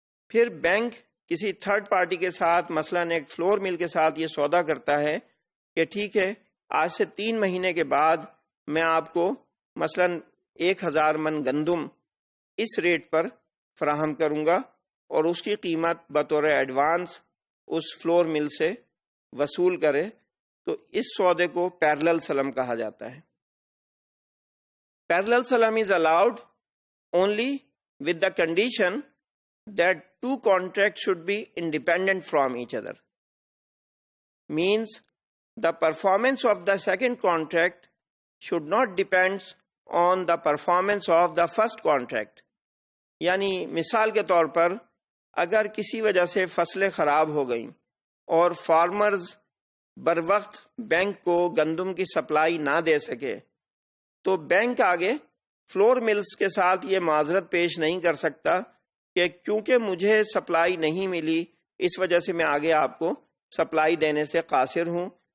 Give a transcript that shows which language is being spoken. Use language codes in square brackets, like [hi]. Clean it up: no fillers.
[ur] پھر بینک کسی third party کے ساتھ، مثلا ایک فلور مل کے ساتھ یہ سودا کرتا ہے کہ ٹھیک ہے آج سے 3 مہینے کے بعد میں آپ کو مثلا 1000 من گندم اس ریٹ پر فراہم کروں گا اور اس کی قیمت بطور ایڈوانس اس فلور مل سے وصول کرے. تو اس سودے کو پیرلل سلم کہا جاتا ہے. پیرلل سلم is allowed [en] only with the condition that 2 contracts should be independent from each other. Means the performance of the second contract should not depend on the performance of the first contract. [ur] یعنی مثال کے طور پر اگر کسی وجہ سے فصلیں خراب ہو گئیں اور فارمرز بر وقت بینک کو گندم کی سپلائی نہ دے سکے تو بینک آگے فلور ملز کے ساتھ یہ معذرت پیش نہیں کر سکتا کہ کیونکہ مجھے سپلائی نہیں ملی اس وجہ سے میں آگے آپ کو سپلائی دینے سے قاصر ہوں.